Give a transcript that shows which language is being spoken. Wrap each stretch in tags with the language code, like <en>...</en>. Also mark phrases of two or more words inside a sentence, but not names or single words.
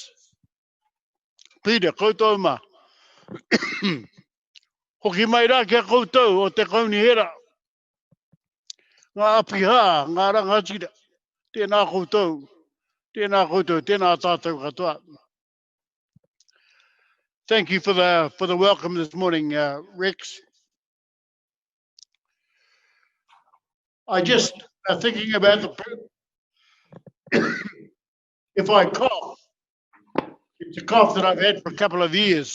<mi>Piri, koutou ma. Hoki mai rā kia koutou o te kaunihera. Ngā apiha, ngā rangatira. Tēnā koutou, tēnā tātou katoa.</mi> <en>Thank you for the welcome this morning, Rex. I just thinking about if I cough, it's a cough that I've had for a couple of years.</en>